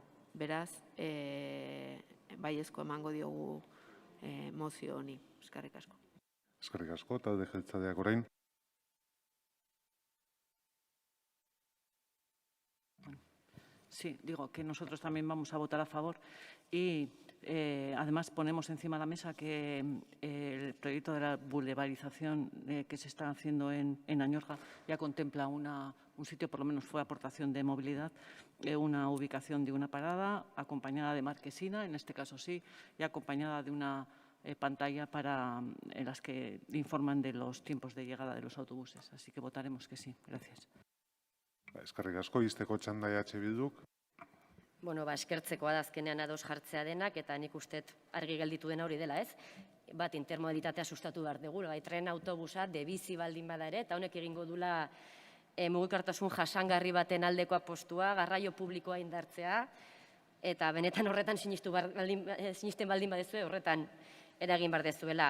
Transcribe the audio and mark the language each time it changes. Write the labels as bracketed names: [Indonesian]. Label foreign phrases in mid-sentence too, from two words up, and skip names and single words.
[Basque] Beraz, baiezko emango diogu mozio honi. Eskerrik asko. Eskerrik asko, talde jeltzaleak orain. [Spanish] Sí, digo que nosotros también vamos a votar a favor y además ponemos encima de la mesa que el proyecto de la boulevarización que se está haciendo en Añorga ya contempla un sitio, por lo menos fue aportación de movilidad, una ubicación de una parada acompañada de marquesina, en este caso sí, y acompañada de una pantalla en las que informan de los tiempos de llegada de los autobuses. Así que votaremos que sí. Gracias. [Basque] Eskerrik asko, izteko txanda Bilduk. Bueno, eskertzekoa da azkenean ados jartzea denak eta nik ustet argi gelditu dena hori dela, ez? Bat, intermodalitatea sustatu behar dugu, bai tren autobusa, de bizi baldin bada ere, eta honek egingo dula mugikortasun jasangarri baten aldeko apostua, garraio publikoa indartzea, eta benetan horretan sinisten baldin badezue, horretan eragin behar dezuela.